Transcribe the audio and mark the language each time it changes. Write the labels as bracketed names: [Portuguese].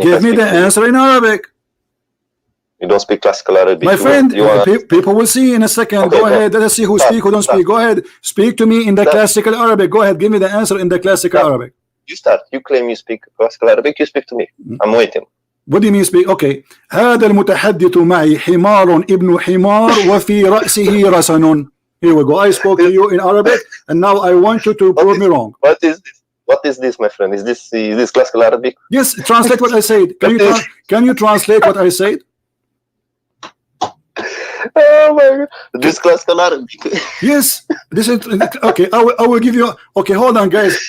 [English] Give me the answer in Arabic. You don't speak classical Arabic. My friend, people will see in a second. Okay, go ahead. Let's see who speak, who don't speak. Go ahead. Speak to me in the classical Arabic. Go ahead. Give me the answer in the classical Arabic. You start. You claim you speak classical Arabic. You speak to me. I'm waiting. What do you mean speak? Okay. [Arabic] هذا المتحدث معي حمار ابن حمار وفي رأسه رسن. [English] Here we go. I spoke to you in Arabic, and now I want you to prove me wrong. What is this? What is this, my friend? Is this classical Arabic? Yes. Translate what I said. Can you translate what I said? Oh my God! This classical Arabic. Yes, this is okay. I will give you. Okay, hold on, guys.